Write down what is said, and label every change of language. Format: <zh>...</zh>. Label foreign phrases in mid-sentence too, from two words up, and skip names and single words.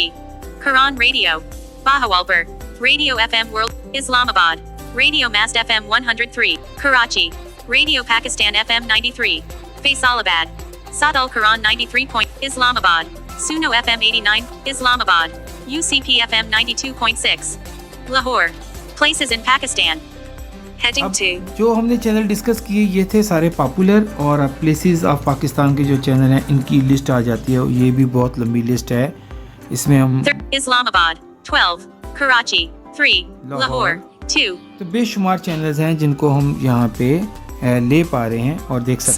<en>Quran Radio. Bahawalpur. Radio FM World. Islamabad. Radio Mast FM 103. Karachi. Radio Pakistan FM 93. Faisalabad. Sadal Quran 93. Islamabad. Suno FM 89. Islamabad. UCP FM 92.6. Lahore. Places in Pakistan. Heading</en> <hi>अब 2. जो हमने</hi> <en>channel discuss</en> <hi>किए ये थे सारे पॉपुलर, और अब</hi> <en>places of Pakistan</en> <hi>के जो चैनल हैं इनकी लिस्ट आ जाती है। ये भी बहुत लंबी लिस्ट है, इसमें हम</hi> <en>Islamabad. 12. Karachi. 3. Lahore. 2.</en> <hi>तो बेशुमार चैनल्स हैं जिनको हम यहाँ पे ले पा रहे हैं और देख सकते</hi>